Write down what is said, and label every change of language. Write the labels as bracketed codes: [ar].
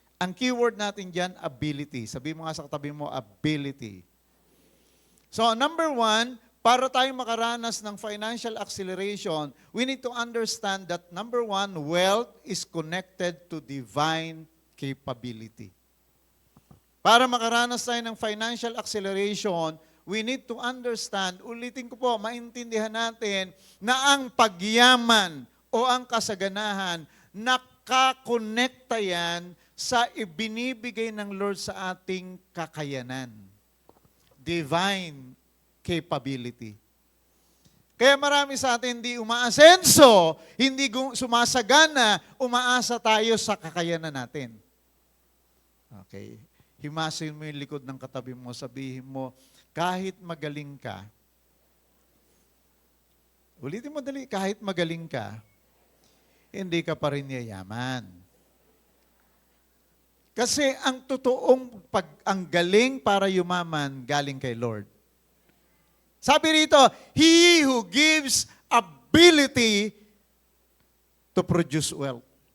[tl] Ang keyword natin dyan, ability. Sabi mo nga sa katabi mo, ability. [en] So, number 1, [tl] para tayong makaranas ng [en] financial acceleration, we need to understand that number 1, wealth is connected to divine capability. [tl] Para makaranas tayo ng financial acceleration, [en] we need to understand, [tl] ulitin ko po, maintindihan natin na ang pagyaman o ang kasaganahan, nakakonekta yan sa ibinibigay ng Lord sa ating kakayanan. Divine capability. Kaya marami sa atin hindi umaasenso, hindi sumasagana, umaasa tayo sa kakayanan natin. Okay. himasin mo yung likod ng katabi mo, sabihin mo, kahit magaling ka, ulitin mo dali, kahit magaling ka, hindi ka pa rin yayaman. Kasi ang totoong ang galing para yumaman, galing kay Lord. Sabi rito, [en] He who gives ability to produce wealth.